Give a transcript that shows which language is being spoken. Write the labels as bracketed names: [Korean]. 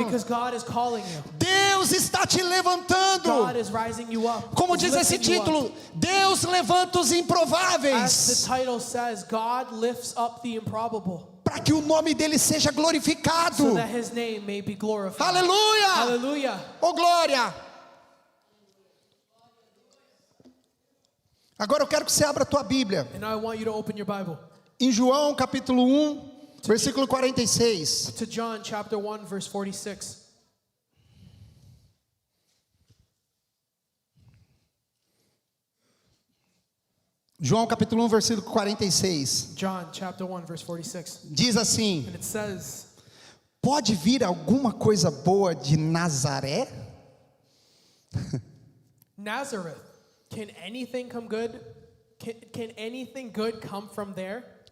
[English] Because God is calling you. [Portuguese] Deus está te levantando. [English] God is rising you up. [Portuguese] Como [English] He's [Portuguese] diz esse [English] lifting you up. [Portuguese] título, Deus levanta os [English] As the [Portuguese] improváveis [English] title says, God lifts up the improbable [Portuguese] para que o nome dele seja glorificado. [English] so that his name may be glorified. [Portuguese] Aleluia! [English] Hallelujah. [Portuguese] Oh glória! Agora eu quero que você abra a tua Bíblia [English] And now I want you to open your Bible [Portuguese] em João capítulo 1, versículo 46. [English] to John chapter 1 verse 46. [Portuguese] João capítulo 1, versículo 46. [English] John chapter 1 verse 46. [Portuguese] Diz assim: [English] And it says, [Portuguese] pode vir alguma coisa boa de Nazaré? [English] Nazareth, can anything come good? Can anything good come from there?